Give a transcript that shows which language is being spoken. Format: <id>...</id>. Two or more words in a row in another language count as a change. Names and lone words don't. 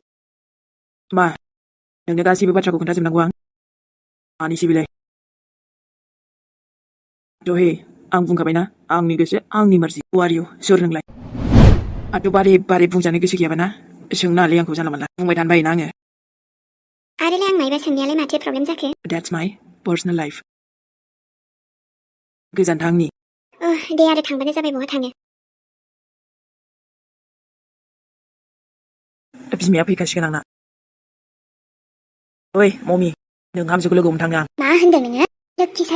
<brx>मा नोंनो गासैबो बाथ्राखौ खोन्थाजोबनांगौ आं मानिसै बेलाय दहे आं बुंखाबायना आंनि गोसो आंनि मार्जि वारियो सोर नोंलाय आंथ' बारे बारे बुंजानो गोसो गैयाबा ना सोंनो हालै आंखौ जानला मोनला बुंबाय थानो बायोना आङो आरोलाय आं मायबा सोंनायालाय माथो प्रब्लेम जाखो</brx> <en>That's my personal life</en> <brx>गोजान थांनि दे आरो थांबानो जाबाय बहा थाङो बिमाया फैखासिगोन आंना ओइ मम्मी नों हामजोखौ लोगो हमनो थाङो आं मा होनदों नोङो लोक्षि सारा</brx>